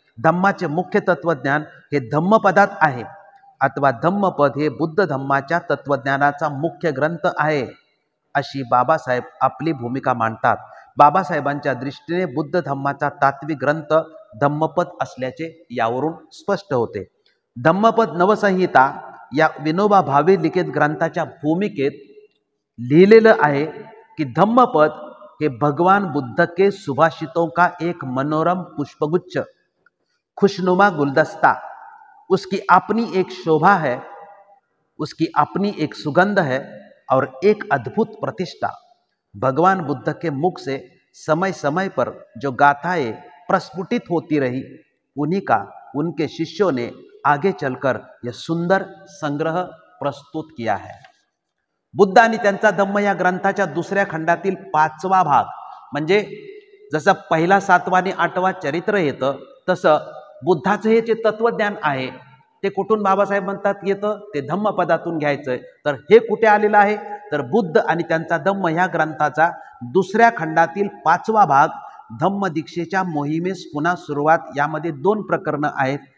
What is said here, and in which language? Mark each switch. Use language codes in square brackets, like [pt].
[mr] धम्माचे मुख्य तत्वज्ञान हे धम्मपदात आहे, अथवा धम्मपद हे बुद्ध धम्माच्या तत्वज्ञानाचा मुख्य ग्रंथ आहे, अशी बाबासाहेब आपली भूमिका मांडतात। बाबासाहेबांच्या दृष्टीने बुद्ध धम्माचा तात्विक ग्रंथ धम्मपद असल्याचे यावरून स्पष्ट होते। धम्मपद नवसंहिता या विनोबा भावे लिखित ग्रंथाच्या भूमिकेत लिहिलेलं आहे कि धम्मपद हे [hi] भगवान बुद्ध के सुभाषितों का एक मनोरम पुष्पगुच्छ, खुशनुमा गुलदस्ता, उसकी अपनी एक शोभा है, उसकी अपनी एक सुगंध है और एक अद्भुत प्रतिष्ठा। भगवान बुद्ध के मुख से समय समय पर जो गाथाएं प्रस्फुटित होती रही, उन्हीं का उनके शिष्यों ने आगे चलकर यह सुंदर संग्रह प्रस्तुत किया है। [mr] बुद्ध आणि त्यांचा धम्म या ग्रंथाच्या दुसऱ्या खंडातील 5वा भाग, म्हणजे जसं पहिला 7वा आणि 8वा चरित्र येतं, तसं बुद्धाचं हे जे तत्वज्ञान आहे ते कुठून बाबासाहेब म्हणतात येतं, ते धम्मपदातून घ्यायचंय। तर हे कुठे आलेलं आहे, तर बुद्ध आणि त्यांचा धम्म ह्या ग्रंथाचा दुसऱ्या खंडातील 5वा भाग, धम्म दीक्षेच्या मोहिमेस पुन्हा सुरुवात, यामध्ये 2 प्रकरणं आहेत।